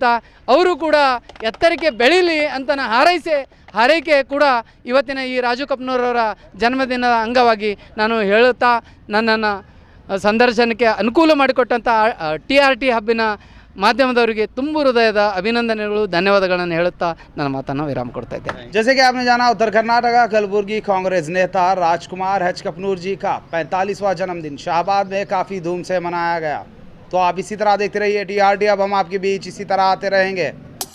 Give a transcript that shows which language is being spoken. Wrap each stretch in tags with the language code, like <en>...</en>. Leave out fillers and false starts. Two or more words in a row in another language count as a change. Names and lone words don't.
<kn>ಅವರು ಕೂಡ ಎತ್ತರಕ್ಕೆ ಬೆಳೀಲಿ ಅಂತ ಹಾರೈಕೆ ಕೂಡ ಇವತ್ತಿನ ಈ ರಾಜು ಕಪ್ನೂರವರ ಜನ್ಮದಿನದ ಅಂಗವಾಗಿ ನಾನು ಹೇಳುತ್ತಾ, ನನ್ನನ್ನು ಸಂದರ್ಶನಕ್ಕೆ ಅನುಕೂಲ ಮಾಡಿಕೊಟ್ಟಂಥ TRT ಹಬ್ಬಿನ ಮಾಧ್ಯಮದವರಿಗೆ ತುಂಬ ಹೃದಯದ ಅಭಿನಂದನೆಗಳು, ಧನ್ಯವಾದಗಳನ್ನು ಹೇಳುತ್ತಾ ನನ್ನ ಮಾತನ್ನು ವಿರಾಮ ಕೊಡ್ತಾ ಇದ್ದೇನೆ.</kn> <hi>जैसे कि आपने जाना, उत्तर कर्नाटक कलबुर्गी कांग्रेस नेता राजकुमार एच कपनूर जी का 45वां जन्मदिन शाहबाद में काफ़ी धूम से मनाया गया। तो आप इसी तरह देखते रहिए TRT। अब हम आपके बीच इसी तरह आते रहेंगे।</hi>